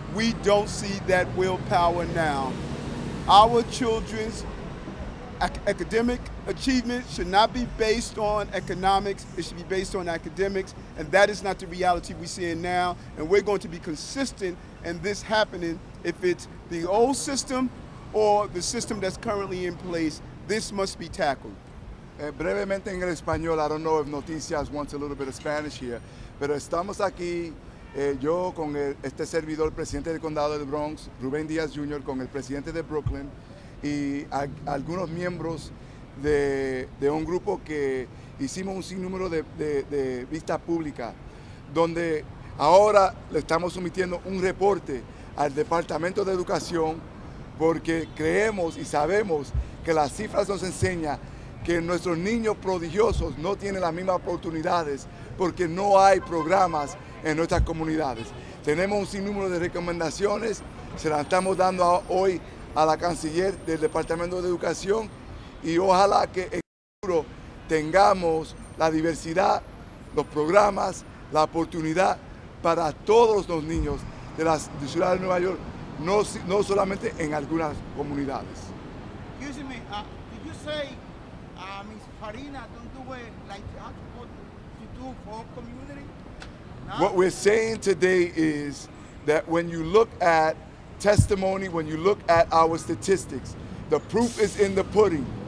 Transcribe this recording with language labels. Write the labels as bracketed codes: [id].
[en] We don't see that willpower now. Our children's academic achievement should not be based on economics, it should be based on academics, and that is not the reality we're seeing now, and we're going to be consistent in this happening. If it's the old system or the system that's currently in place, this must be tackled. [es] Brevemente en el español, [en] I don't know if Noticias wants a little bit of Spanish here, [es] pero estamos aquí, yo con este servidor, presidente del condado de Bronx, Ruben Diaz Jr., con el presidente de Brooklyn, y algunos miembros de un grupo que hicimos un sinnúmero de vistas públicas, donde ahora le estamos sometiendo un reporte al Departamento de Educación, porque creemos y sabemos que las cifras nos enseñan que nuestros niños prodigiosos no tienen las mismas oportunidades porque no hay programas en nuestras comunidades. Tenemos un sinnúmero de recomendaciones, se las estamos dando hoy a la canciller del Departamento de Educación y ojalá que en el futuro tengamos la diversidad, los programas, la oportunidad para todos los niños de la ciudad de Nueva York, no solamente en algunas comunidades. [en] Excuse me, did you say Ms. Farina don't do it like to do for community? No? What we're saying today is that when you look at testimony, when you look at our statistics, the proof is in the pudding.